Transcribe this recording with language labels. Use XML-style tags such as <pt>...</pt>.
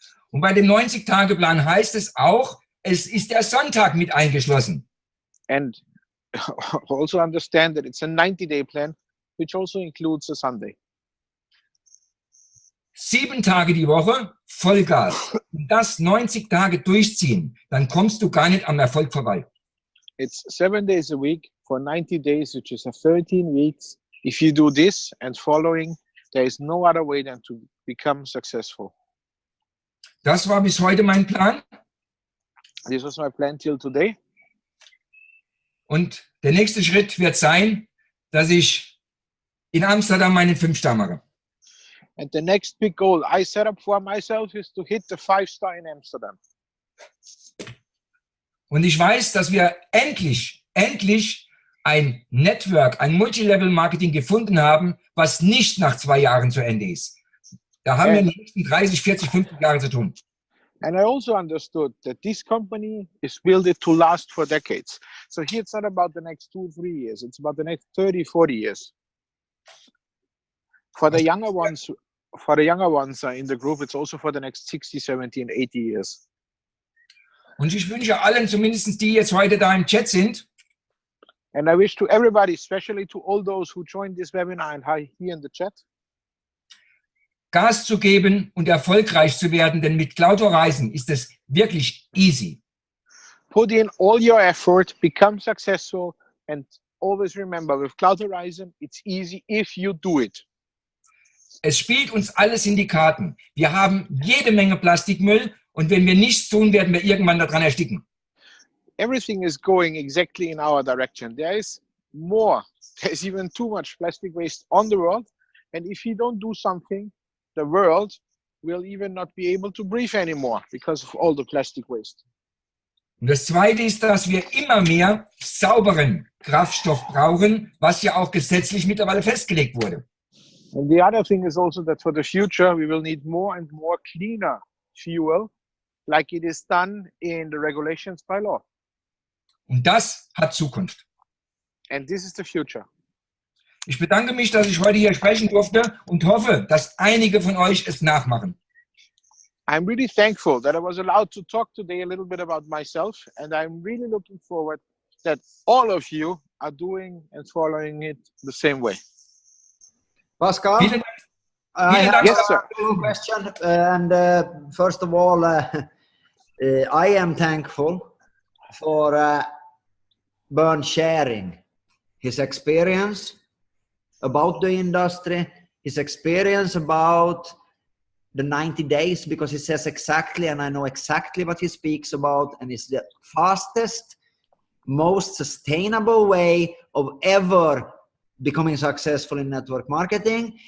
<de>Und bei dem 90-Tage-Plan heißt es auch, es ist der Sonntag mit eingeschlossen.</de> <en>And also understand that it's a 90-day plan. which also includes a Sunday.</en> <de>7 Tage die Woche, Vollgas. Und das 90 Tage durchziehen, dann kommst du gar nicht am Erfolg vorbei.</de> <en>It's 7 days a week for 90 days, which is a 13 weeks. If you do this and following, there is no other way than to become successful.</en> <de>Das war bis heute mein Plan.</de> <en>This was my plan till today.</en> <de>Und der nächste Schritt wird sein, dass ich in Amsterdam meinen 5-Star mache.</de> <en>And the next big goal I set up for myself is to hit the 5-star in Amsterdam.</en> <de>Und ich weiß, dass wir endlich ein Network, ein Multilevel-Marketing gefunden haben, was nicht nach 2 Jahren zu Ende ist. Da haben wir in den nächsten 30, 40, 50 Jahre zu tun.</de> <en>And I also understood that this company is built to last for decades. So here it's not about the next 2, 3 years. It's about the next 30, 40 years. For the younger ones in the group, it's also for the next 60, 70 and 80 years.</en> <de>Und ich wünsche allen, zumindest die jetzt heute da im Chat sind,</de> <en>and I wish to everybody, especially to all those who joined this webinar and are here in the chat,</en> <de>Gas zu geben und erfolgreich zu werden, denn mit Cloud Horizon ist es wirklich easy.</de> <en>Put in all your effort, become successful, and always remember, with Cloud Horizon, it's easy if you do it.</en> <de>Es spielt uns alles in die Karten. Wir haben jede Menge Plastikmüll und wenn wir nichts tun, werden wir irgendwann daran ersticken.</de> <en>Everything is going exactly in our direction. There is more. There's even too much plastic waste on the world. And if you don't do something, the world will even not be able to breathe anymore because of all the plastic waste.</en> <de>Und das Zweite ist, dass wir immer mehr sauberen Kraftstoff brauchen, was ja auch gesetzlich mittlerweile festgelegt wurde.</de> <en>And the other thing is also that for the future, we will need more and more cleaner fuel, like it is done in the regulations by law.</en> <de>Und das hat Zukunft.</de> <en>And this is the future.</en> <de>Ich bedanke mich, dass ich heute hier sprechen durfte und hoffe, dass einige von euch es nachmachen.</de> <en>I'm really thankful that I was allowed to talk today a little bit about myself, and I'm really looking forward that all of you are doing and following it the same way.</en> <de>Pascal, Vielen Dank.</de> <en>I have Yes, sir. a question. And first of all, I am thankful for Bernd sharing his experience about the industry, his experience about the 90 days, because he says exactly, and I know exactly what he speaks about, and it's the fastest, most sustainable way of ever becoming successful in network marketing.</en>